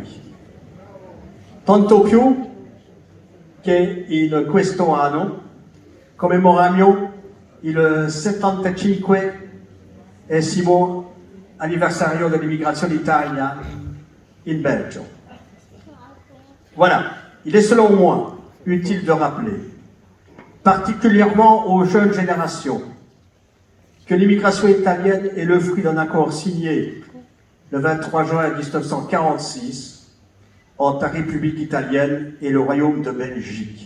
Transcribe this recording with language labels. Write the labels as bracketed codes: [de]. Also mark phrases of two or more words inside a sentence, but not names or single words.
[it] Tanto più che in questo anno commemoriamo il 75esimo anniversario dell'immigrazione d'Italia in Belgio. [fr] Voilà, il est selon moi utile de rappeler, particulièrement aux jeunes générations, que l'immigration italienne est le fruit d'un accord signé le 23 juin 1946 entre la République italienne et le Royaume de Belgique.